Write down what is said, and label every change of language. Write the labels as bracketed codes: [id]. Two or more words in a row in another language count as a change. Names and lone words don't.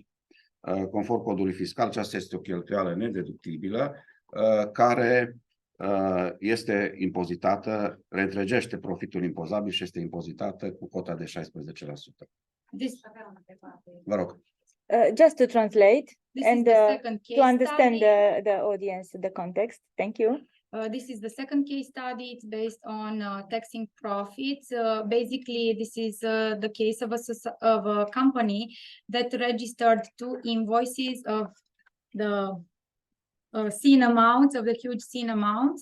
[ro] Conform codului fiscal, aceasta este o cheltuială nedeductibilă care este impozitată, reîntregește profitul impozabil și este impozitată cu cota de 16%. Vă rog. [en] Just to translate and to understand study. the audience, the context. Thank you. This is the second case study. It's based on taxing profits. Basically, this is the case of a company that registered two invoices of the seen amounts, of the huge seen amounts.